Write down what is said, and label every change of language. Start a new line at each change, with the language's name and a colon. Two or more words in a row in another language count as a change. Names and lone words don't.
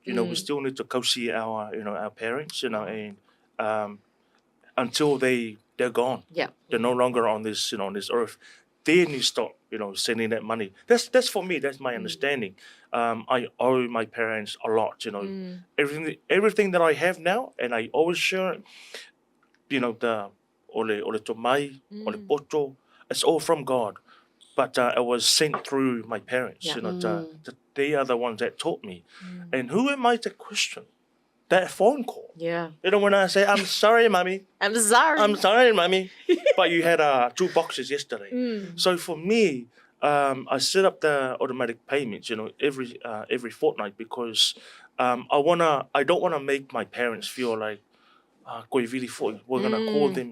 English: We still need to co-see our parents, and until they're gone, Yeah. they're no longer on this, on this earth. Then you stop, sending that money. That's for me. That's my understanding. I owe my parents a lot. Everything that I have now, and I always share it. The
Samoan: ole tomai, ole poto,
English: it's all from God. But it was sent through my parents. Yeah. They are the ones that taught me. And who am I to question that phone call? Yeah. When I say, I'm sorry, mommy. I'm sorry. I'm sorry, mommy. But you had 2 boxes yesterday. So for me, I set up the automatic payments, every fortnight because I don't wanna make my parents feel like we're gonna call them.